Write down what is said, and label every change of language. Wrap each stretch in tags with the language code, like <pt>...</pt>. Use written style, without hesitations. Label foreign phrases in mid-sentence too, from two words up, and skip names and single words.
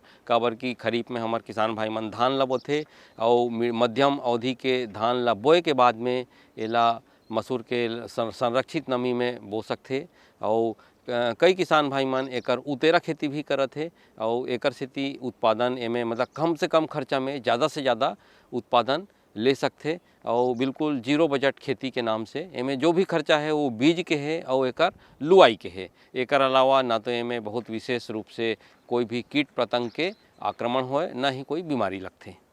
<hne>काबर की खरीफ में हमार किसान भाई मन धान ला बोथे और मध्यम अवधि के धान ला बोए के बाद में एला मसूर के संरक्षित नमी में बो सकथे। और कई किसान भाई मन एकर उतेरा खेती भी करत है और एकर सेती उत्पादन एमे मतलब कम से कम खर्चा में ज़्यादा से ज़्यादा उत्पादन ले सकथे। और बिल्कुल जीरो बजट खेती के नाम से एमे जो भी खर्चा है वो बीज के है और एकर लुआई के है। एकर अलावा ना तो एमे बहुत विशेष रूप से कोई भी कीट पतंग के आक्रमण होए, ना ही कोई बीमारी लगथे।</hne>